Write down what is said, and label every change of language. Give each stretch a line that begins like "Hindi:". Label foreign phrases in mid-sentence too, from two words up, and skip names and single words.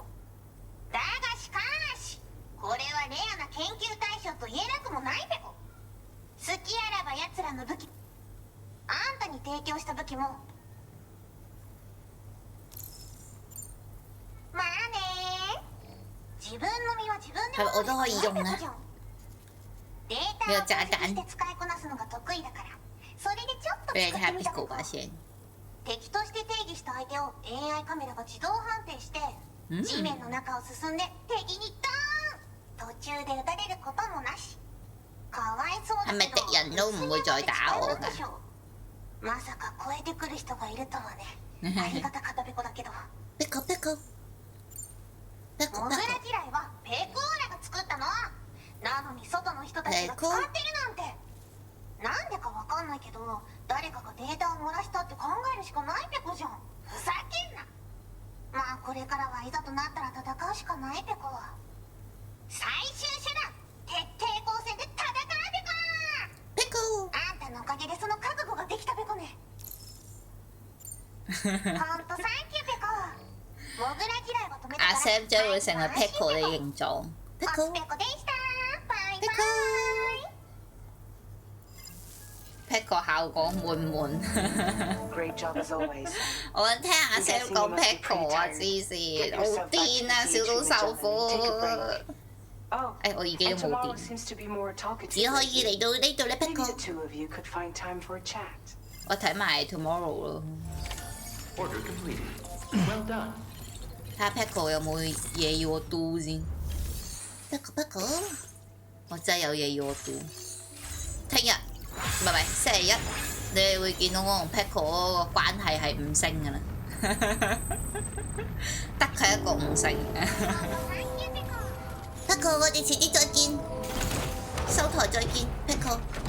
Japanese: だがしかしこれはレアな研究対象と言えなくもないペコ。好きあらば奴らの武器、あんたに提供した武器もまあね。自分の身は自分で
Cantonese: 我都可以用呢。
Japanese: データを分析して使いこなすのが得意だから、それでちょっと使ってみたこと。敵として定義した相手を AI カメラが自動判定して、地面の中を進んで敵にドーン、途中で撃たれることもなし。かわいそうだけど、
Cantonese: 係咪敵人都唔會再打我㗎？
Japanese: まさか超えてくる人がいるとはね。ありがたかったペコだけど。ペコペコ。モグラ地雷はペコーラが作ったの。なのに外の人たちが使ってるなんて。なんでかわかんないけど、誰かがデータを漏らしたって考えるしかないペコじゃん。ふざけんな。まあこれからはいざとなったら戦うしかないペコ。最終手段、徹底抗戦で戦うペコ。ペコ。あんたのおかげでその覚悟ができたペコね。ほんとサンキューペコ。モグラ地雷を止めたから。
Cantonese: 阿 Sam 將會成為 Pickle 嘅形狀。 Pickle。
Japanese: ペコでした。バイバイ。
Cantonese: Pickle 效果滿滿。
English: Great job as always.
Cantonese: 我想聽阿 Sam 講 Pickle 啊，黐線，好癲啊！小島秀夫。我耳機都冇電，只可以嚟到呢度咧 Pickle。我睇埋 Tomorrow 咯。
English: Order completed. Well done.
Cantonese: 睇下 Pickle 有冇嘢要我 do 先。Pickle， 我真係有嘢要我 do。聽日唔係星期一，你哋會見到我同 Pickle 嗰個關係係5星㗎啦，得佢一個5星。Pickle， 我哋遲啲再見，收台再見 ，Pickle。